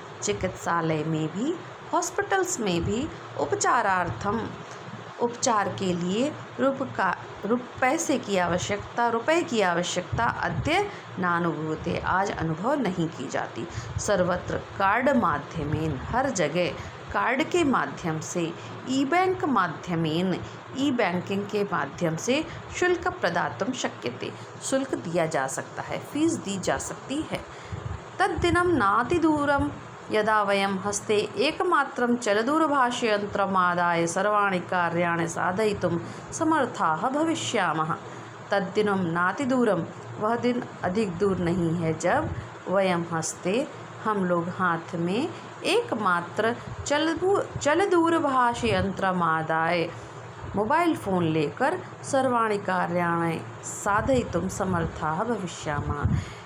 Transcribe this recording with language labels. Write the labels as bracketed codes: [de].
[hi] चिकित्सालय में भी, हॉस्पिटल्स में भी उपचारार्थम, उपचार के लिए पैसे की आवश्यकता, रुपए की आवश्यकता [sa] अद्य नानुभूयते, [hi] आज अनुभव नहीं की जाती। [sa] सर्वत्र कार्ड माध्यमेन, [hi] हर जगह कार्ड के माध्यम से, [sa] ई बैंक माध्यमेन, [hi] ई बैंकिंग के माध्यम से [sa] शुल्क प्रदातुं शक्यते, [hi] शुल्क दिया जा सकता है, फीस दी जा सकती है। [sa] तद्दिनं नातिदूरं यदा वयं हस्ते एकमात्रं चलदूरभाषयन्त्रमादाय सर्वाणि कार्याणि साधयितुं समर्थाः भविष्यामः। तद्दिनं नातिदूरं, [hi] वह दिन अधिक दूर नहीं है जब [sa] वयं हस्ते, [hi] हम लोग हाथ में [sa] एकमात्र चलदूरभाषयन्त्रमादाय, [hi] मोबाइल फ़ोन लेकर [sa] सर्वाणि कार्याणि साधयितुं समर्थाः भविष्यामः।